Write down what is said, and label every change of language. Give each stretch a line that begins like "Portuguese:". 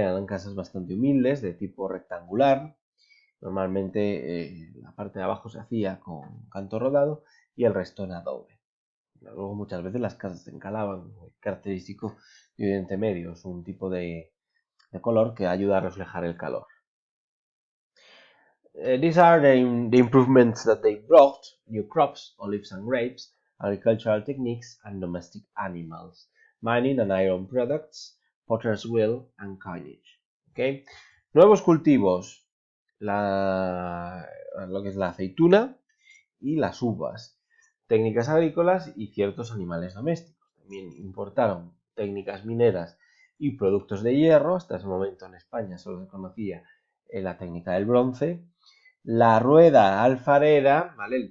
Spanish: Eran casas bastante humildes, de tipo rectangular. Normalmente la parte de abajo se hacía con canto rodado y el resto en adobe. Luego muchas veces las casas se encalaban, característico de Oriente Medio, es un tipo de color que ayuda a reflejar el calor.
English: These are the improvements that they brought: new crops, olives and grapes, agricultural techniques, and domestic animals, mining and iron products, potter's wheel, and coinage. ¿Okay?
Spanish: Nuevos cultivos, lo que es la aceituna y las uvas, técnicas agrícolas y ciertos animales domésticos. También importaron técnicas mineras y productos de hierro. Hasta ese momento en España solo se conocía la técnica del bronce, la rueda alfarera, ¿vale?